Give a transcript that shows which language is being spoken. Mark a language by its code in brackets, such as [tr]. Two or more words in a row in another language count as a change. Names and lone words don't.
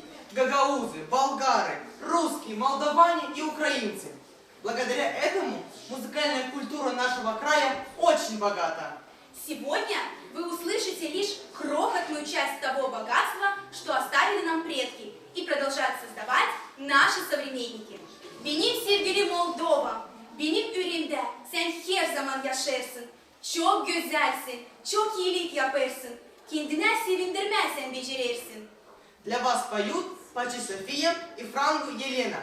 [ru] Гагаузы, болгары, русские, молдаване и украинцы. Благодаря этому музыкальная культура нашего края очень богата. Сегодня вы услышите лишь крохотную часть того богатства, что оставили нам предки и продолжают создавать наши современники. [gag] Benim sevgili Moldova, benim üründe sen her zaman yaşarsın. Çok güzelsin, çok iyilik yaparsın. Kendine sevindirmezsen becerirsin. [ru] Для вас поют Пачи София и Франгу Елена.